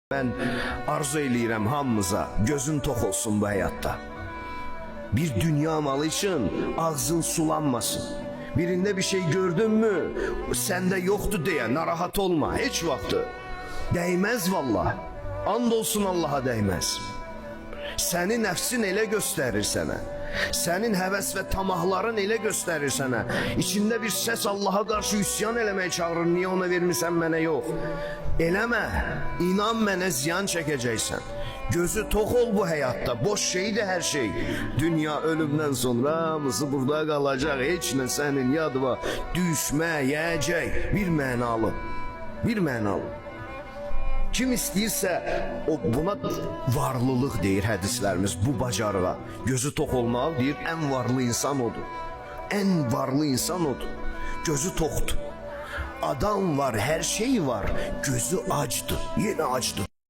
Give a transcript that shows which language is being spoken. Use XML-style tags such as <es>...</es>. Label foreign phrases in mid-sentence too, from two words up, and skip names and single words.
<az>Ben arzu eləyirəm hamımıza gözün tox olsun bu həyatda.</az> <tr>Bir dünya malı için ağzın sulanmasın. Birinde bir şey gördün mü sende yoktu diye narahat olma hiç vakti. Değmez vallahi. And olsun Allah'a değmez. Seni nefsin ele gösterir sana. Senin heves ve tamahların ele gösterir sana. İçinde bir ses Allah'a karşı</tr> <az>üsyan eləməyə çağırır. Niye ona vermirsən mənə yok? Eləmə. İnan mənə ziyan çəkəcəksən.</az> <tr>Gözü tox ol bu hayatta. Boş şeydi her şey. Dünya ölümden sonra hamısı burada kalacak.</tr> <az>Hiç ne senin yadıma düşməyəcək. Bir mənalı. Bir mənalı. Kim istəyirsə o buna varlılıq deyir hədislərimiz bu bacarığa. Gözü tox olmaq deyir</az> <tr>en varlı insan odur. En varlı insan odur.</tr> <az>Gözü toxdur. Adam var, her şey var. Gözü acdı.</az> <tr>Yine acdı.</tr>